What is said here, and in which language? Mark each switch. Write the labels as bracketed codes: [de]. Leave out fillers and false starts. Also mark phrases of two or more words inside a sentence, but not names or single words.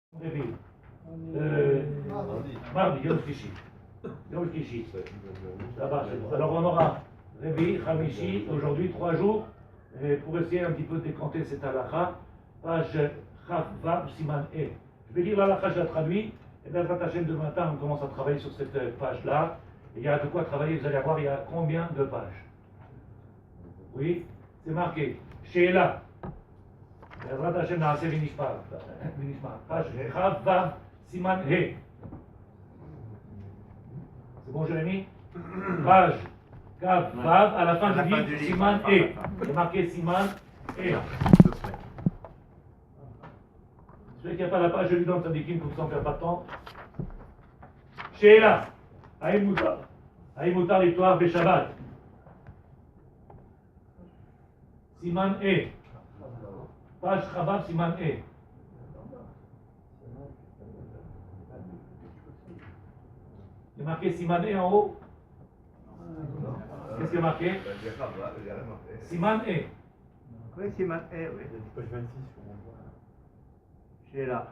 [he] רביעי. mardi, יום שלישי. יום שלישי. [fr] Alors on aura réveil, Khamishi, aujourd'hui 3 jours, pour essayer un petit peu de décanter cette halakha, page [he] כ"ו סימן ה. [fr] Je vais lire l'halakha, je la traduis, et bien demain matin on commence à travailler sur cette page-là. Il y a de quoi travailler, vous allez voir, il y a combien de pages? Oui, c'est marqué. Sheila. [he] בעזרת השם נעשה ונשמע. פש כ"ו סימן ה'. [fr] C'est bon, Jérémy? Page כ"ו, à la fin du livre, [he] סימן ה'. [fr] C'est marqué [he] סימן ה'. [fr] Celui qui n'a pas la page, je lui donne tzadikim pour s'en faire pas de temps. [he] שאלה, האם מותר לפתוח בשבת? סימן ה'. [fr] page [he] כ"ו סימן ה. [fr] Il y a marqué [he] סימן ה [fr] en haut. Qu'est-ce qu'il y a marqué? [he] סימן ה. [fr] Oui, [he] סימן ה, [fr] oui. Page 26, j'ai là.